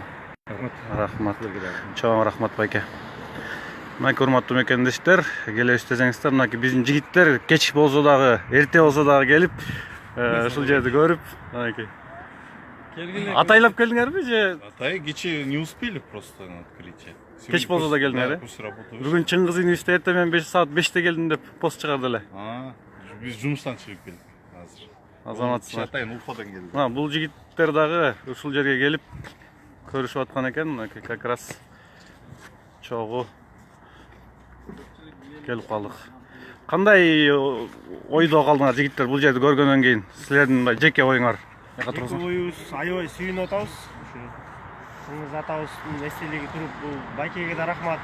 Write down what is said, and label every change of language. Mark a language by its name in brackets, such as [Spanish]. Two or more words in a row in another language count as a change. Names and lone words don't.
[Kyrgyz] Рахмат. Чоң рахмат байке. Мынакей урматтуу мекендештер, келебиз десеңиздер, мынакей биздин жигиттер кеч болсо дагы, эрте болсо дагы келип, ушул жерди көрүп, мынакей. Атайлап келдиңерби же? Атай кече [Russian] не успели просто на открытие. [Kyrgyz] Кеч болсо да келдиңер, э? Бүгүн Чыңгыз инибизде эртең мен 5 саат 5те келдим деп пост чыгарды эле. Биз жумуштан чыгып келдик азыр. Азаматсыздар. Атайын Уфадан келди. Бул жигиттер дагы ушул жерге келип көрүшүп аткан экен, мынакей [Russian] как раз [Kyrgyz] чогуу келип калдык. Кандай ойдо калдыңар жигиттер бул жерди көргөндөн кийин? Силердин мындай жеке оюңар? Жеке оюбуз аябай сүйүнүп атабыз. Ушу Чыңгыз атабыздын эстелиги туруп, бул байкеге да рахмат.